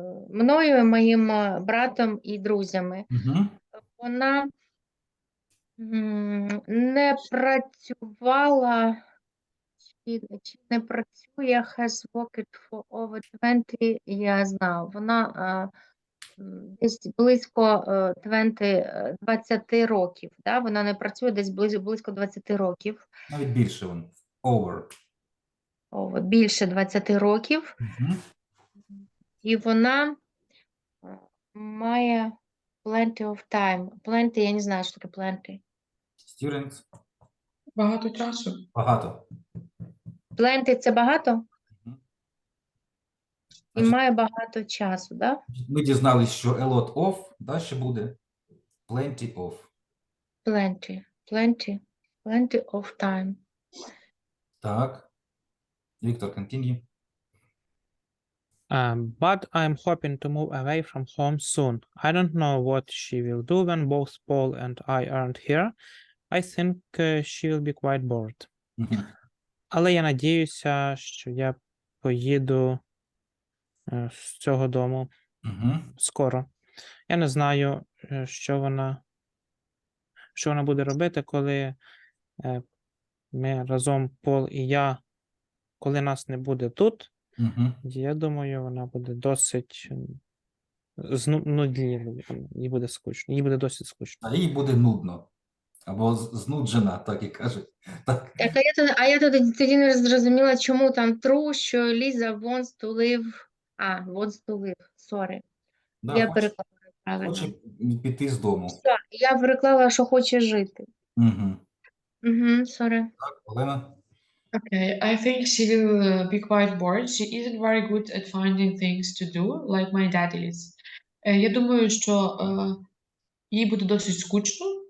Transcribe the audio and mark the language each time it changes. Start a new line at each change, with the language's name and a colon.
Ukrainian: мною, моїм братом і друзями. Угу. Вона не працювала, чи не працює,
English: has worked for over 20 years now.
Ukrainian: Вона десь близько 20 років. Да? Вона не працює десь близько 20 років. Навіть більше він.
English: Over.
Ukrainian: Більше 20 років. Угу. І вона має
English: plenty of time. Plenty,
Ukrainian: я не знаю, що таке plenty.
English: Students.
Ukrainian: Багато часу. Багато.
English: Plenty
Ukrainian: – це багато? Мгм. І Значить, має багато часу, да? ми дізналися, що
English: a lot of,
Ukrainian: далі буде
English: plenty of. Plenty of time.
Ukrainian: Так.
English: Віктор, continue. But I'm hoping to move away from home soon. I don't know what she will do when both Paul and I aren't here. I think she will be quite bored.
Ukrainian: Угу. Але я надіюся, що я поїду з цього дому Угу. скоро. Я не знаю, що вона буде робити, коли ми разом, Пол і я, коли нас не буде тут. Угу. Я думаю, вона буде досить знудливою, їй буде скучно, їй буде досить скучно. А їй буде нудно. Або знуджена, так і кажуть. Так. Так, а я тоді не зрозуміла, чому там
English: true,
Ukrainian: що Ліза
English: wants to live What
Ukrainian: здурив,
English: sorry.
Ukrainian: Да, Я хоче, переклала правильно. хоче піти з дому. Все, я переклала, що хоче жити. Угу.
English: Sorry.
Ukrainian: Так, Олена?
English: Okay, I think she will be quite bored. She isn't very good at finding things to do, like my dad is.
Ukrainian: Я думаю, що їй буде досить скучно.